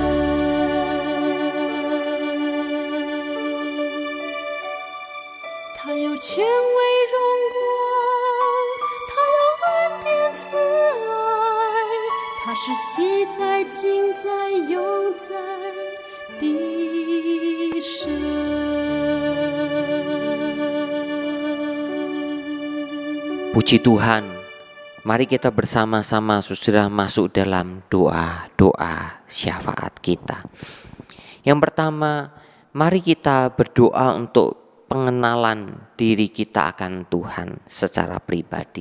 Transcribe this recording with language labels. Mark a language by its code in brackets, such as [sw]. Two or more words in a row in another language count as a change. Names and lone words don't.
[zh] 他有权威荣光，他有恩典慈爱，他是昔在今在永在的神。 [id] Puji Tuhan, mari kita bersama-sama sudah masuk dalam doa syafaat kita. Yang pertama, mari kita berdoa untuk pengenalan diri kita akan Tuhan secara pribadi.